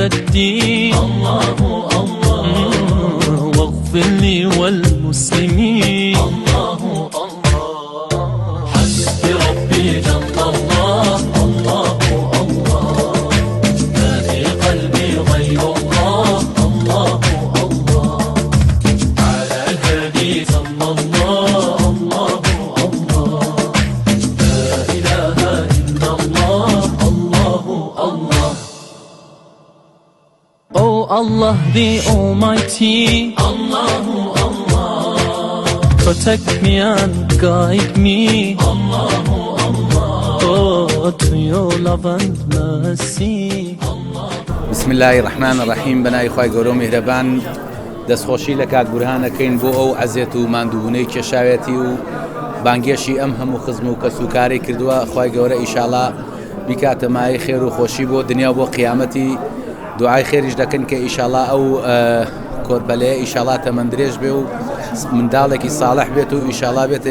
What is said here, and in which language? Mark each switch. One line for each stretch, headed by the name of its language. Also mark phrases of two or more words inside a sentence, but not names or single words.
Arabic: الدين الله الله واغفر لي والمسلمين الله الله حسبي ربي جل الله الله الله ما في قلبي غير الله الله الله على الهادي صلى الله الله الله لا إله إلا الله الله الله.
English: Oh Allah the Almighty,
Arabic: اللهُ الله,
English: protect me and guide me,
Arabic: اللهُ الله,
English: oh to your love and mercy.
Arabic: بسم الله الرحمن الرحیم
Central Kurdish: بەناوی خوای گەورە و میهرەبان دەستخۆشی لە کاک بورهانەکەین بۆ ئەو عەزیەت و ماندووبوونەی کێشاوێتی و بانگێشی ئەم هەموو خزم و کەسوکاری کردووە خوای گەورە ئیشاڵڵا بیکاتە مایەی خێر و خۆشی بۆ دنیا و بۆ قیامەتی دوعای خێریش دەکەن کە ئیشاڵڵا ئەو کۆرپەلەیە ئیشاڵڵا تەمەندرێژ بێ و منداڵێکی ساڵح بێت و ئیشاڵڵا